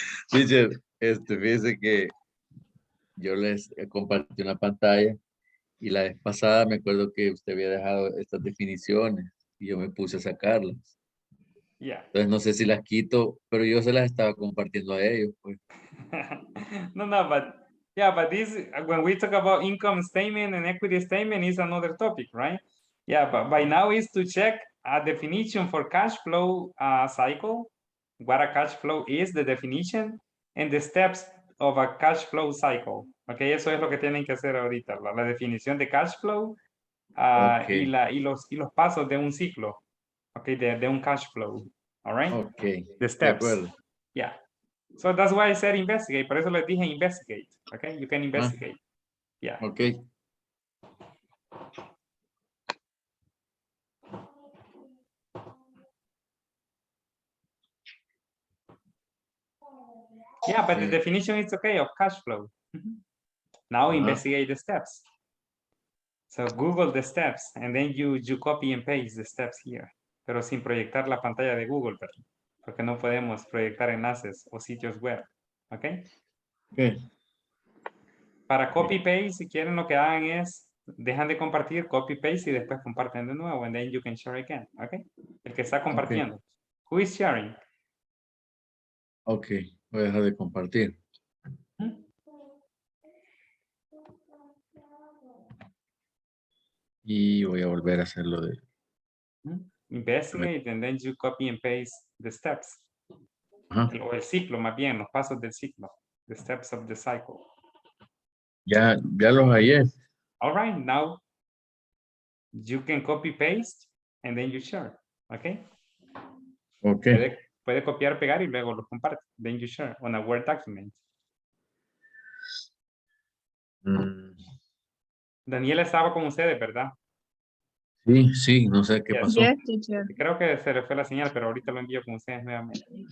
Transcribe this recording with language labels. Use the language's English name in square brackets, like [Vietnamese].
[Spanish] Teacher, fíjese que yo les compartí una pantalla y la vez pasada me acuerdo que usted había dejado estas definiciones y yo me puse a sacarlas. [English] Yeah. [Spanish] Entonces no sé si las quito, pero yo se las estaba compartiendo a ellos, pues. [English] No, but yeah, but this, when we talk about income statement and equity statement, is another topic, right? Yeah, but by now is to check a definition for cash flow cycle, what a cash flow is, the definition, and the steps of a cash flow cycle. [Spanish] Okay, eso es lo que tienen que hacer ahorita, la definición de cash flow [English] Okay. [Spanish] y los pasos de un ciclo, okay, de un cash flow, all right? [English] Okay, The [Spanish] de [English] steps. [Spanish] acuerdo. [English] Yeah. So that's why I said investigate. [Spanish] Por eso les dije investigate. [English] Okay, you can investigate. Yeah. Okay. Yeah, but the definition is okay of cash flow. Now investigate the steps. So Google the steps and then you copy and paste the steps here. [Spanish] Pero sin proyectar la pantalla de Google, porque no podemos proyectar enlaces o sitios web. [English] Okay. Okay. [Spanish] Para copy paste, si quieren lo que hagan es dejan de compartir, copy paste y después comparten de nuevo [English] and then you can share again. [Spanish] Okay. El que está compartiendo. Okay. [English] Who is sharing? [Spanish] Okay, voy a dejar de compartir. Y voy a volver a hacerlo de... [English] Investigate and then you copy and paste the steps. [Spanish] O el ciclo, más bien, los pasos del ciclo. [English] The steps of the cycle. [Spanish] Ya los hallé. [English] All right, now you can copy paste and then you share. Okay. Okay. [Spanish] Puede copiar, pegar y luego los comparte. [English] Then you share on a Word document. [Spanish] Daniela estaba con ustedes, ¿verdad? Sí, no sé qué pasó. [English] Yes, teacher. [Spanish] Creo que se le fue la señal, pero ahorita lo envío con ustedes nuevamente.